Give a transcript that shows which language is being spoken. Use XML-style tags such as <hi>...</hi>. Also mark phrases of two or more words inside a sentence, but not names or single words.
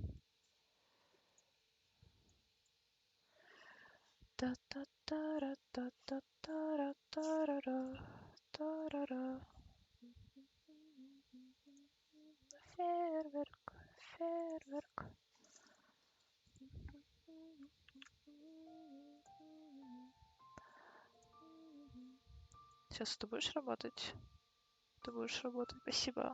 <ru>Та-та-та-ра-та-та-та-ра-та-ра-ра. Фейерверк, фейерверк. Сейчас ты будешь работать? Ты будешь работать. Спасибо.</ru>